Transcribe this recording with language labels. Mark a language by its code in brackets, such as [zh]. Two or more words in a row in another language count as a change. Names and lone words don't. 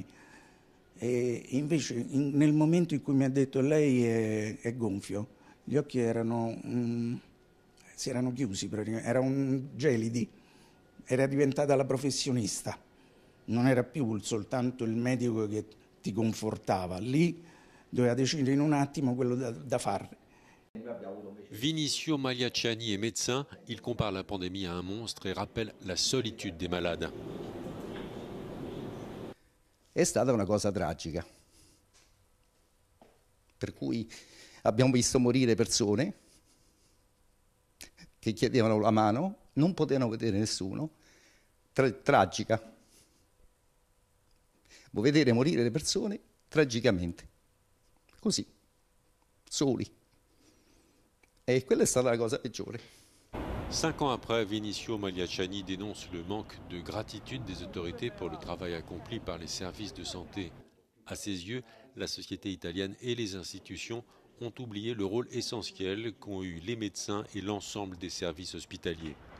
[it] E invece nel momento in cui mi ha detto lei è gonfio, gli occhi si erano chiusi, erano gelidi, era diventata la professionista, non era più soltanto il medico che ti confortava, lì doveva decidere in un attimo quello da fare. [fr] Vinicio Magliacciani est médecin, il compare la pandémie à un monstre et rappelle la solitude des malades. [it] È stata una cosa tragica, per cui abbiamo visto morire persone che chiedevano la mano, non potevano vedere nessuno, tragica. Vuoi vedere morire le persone? Tragicamente. così, soli. E quella è stata la cosa peggiore. [fr] 5 ans après, Vinicio Magliacciani dénonce le manque de gratitude des autorités pour le travail accompli par les services de santé. À ses yeux, la société italienne et les institutions ont oublié le rôle essentiel qu'ont eu les médecins et l'ensemble des services hospitaliers.